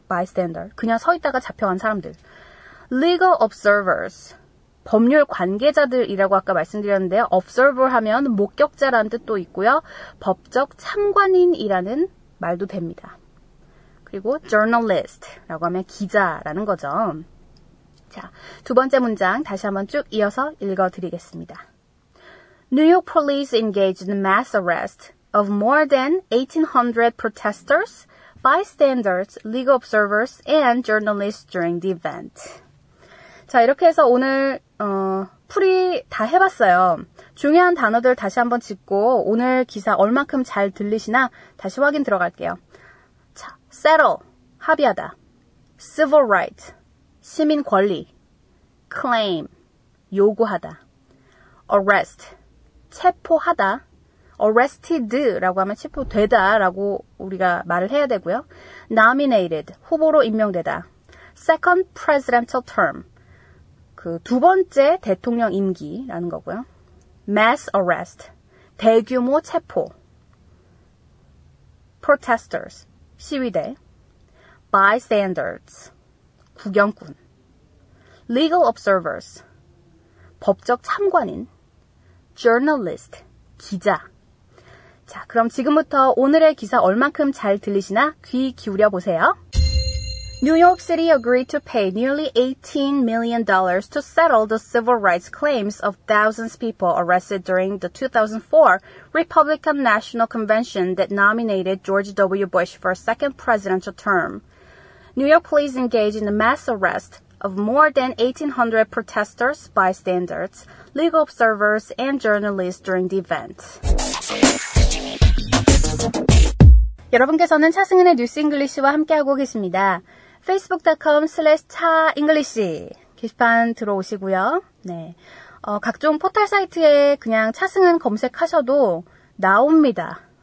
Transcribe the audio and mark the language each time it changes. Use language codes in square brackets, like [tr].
[ko] bystander, 그냥 서 있다가 잡혀간 사람들. legal observers, 법률 관계자들이라고 아까 말씀드렸는데요. observer 하면 목격자라는 뜻도 있고요. 법적 참관인이라는 말도 됩니다. 그리고 journalist라고 하면 기자라는 거죠. 자, 두 번째 문장 다시 한번 쭉 이어서 읽어드리겠습니다. [en] New York police engaged in mass arrest of more than 1,800 protesters, bystanders, legal observers, and journalists during the event. [ko] 자, 이렇게 해서 오늘 풀이 다 해봤어요. 중요한 단어들 다시 한번 짚고 오늘 기사 얼마큼 잘 들리시나 다시 확인 들어갈게요. 자, settle, 합의하다. civil right, 시민 권리. claim, 요구하다. arrest, 체포하다. arrested라고 하면 체포되다라고 우리가 말을 해야 되고요. nominated, 후보로 임명되다. second presidential term, 그 두 번째 대통령 임기라는 거고요. mass arrest, 대규모 체포. protesters, 시위대. bystanders, 구경꾼. legal observers, 법적 참관인. journalist, 기자. 자, 그럼 지금부터 오늘의 기사 얼만큼 잘 들리시나 귀 기울여 보세요. [en] New York City agreed to pay nearly $18 million to settle the civil rights claims of thousands of people arrested during the 2004 Republican National Convention that nominated George W. Bush for a second presidential term. New York police engaged in a mass arrest of more than 1,800 protesters, bystanders, legal observers, and journalists during the event. [ko] 여러분께서는 차승은의 뉴스 잉글리시와 함께하고 계십니다. facebook.com/차잉글리시 게시판 들어오시고요. 네, 각종 포털 사이트에 그냥 차승은 검색하셔도 나옵니다.